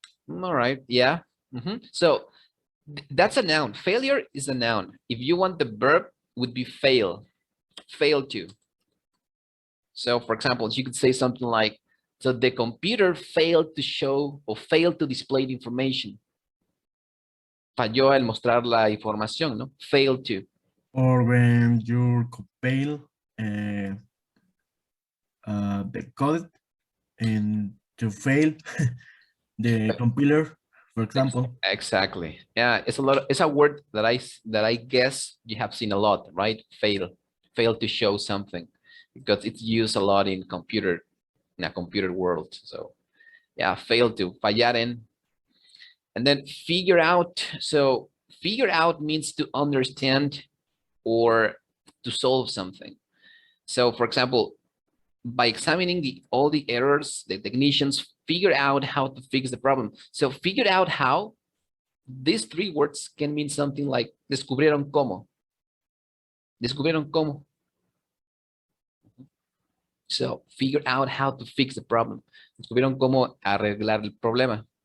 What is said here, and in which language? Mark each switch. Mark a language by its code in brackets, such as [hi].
[en] All right, yeah. So that's a noun. Failure is a noun. If you want the verb, would be fail, fail to. So for example, you could say something like, so the computer failed to show or failed to display the information. [es] Falló al mostrar la información, ¿no? [en] Failed to. Or when you compile the code and to fail the compiler, for example. Exactly. Yeah, it's a word that I guess you have seen a lot, right? Fail to show something, because it's used a lot in a computer world. So yeah, fail to, [es] fallar en. [en] And then figure out. So figure out means to understand or to solve something. So for example, by examining all the errors, the technicians figure out how to fix the problem. So figure out how, these three words can mean something like [es] descubrieron cómo. Descubrieron cómo. [en] So figure out how to fix the problem. [es] Descubrieron cómo arreglar el problema.